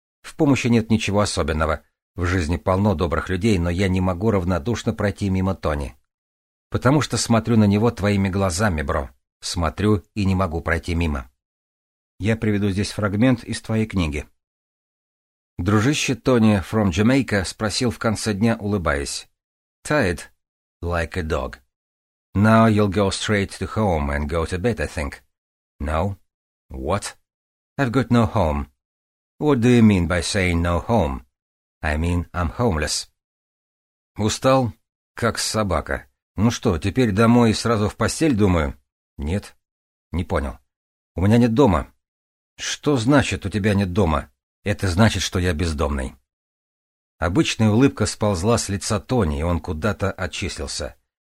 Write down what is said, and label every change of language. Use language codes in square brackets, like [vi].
[ru] В помощи нет ничего особенного. В жизни полно добрых людей, но я не могу равнодушно пройти мимо Тони. Потому что смотрю на него твоими глазами, бро. Смотрю и не могу пройти мимо. Я приведу здесь фрагмент из твоей книги. Дружище Тони from Jamaica спросил в конце дня, улыбаясь. [en] Tired, like a dog. Now you'll go straight to home and go to bed, I think. No? What? I've got no home. What do you mean by saying no home? I mean I'm homeless. [ru] Устал, как собака. Ну что, теперь домой и сразу в постель, думаю? Нет. Не понял. У меня нет дома. Что значит, у тебя нет дома? Это значит, что я бездомный. Обычная улыбка сползла с лица Тони, и он куда-то отчислился.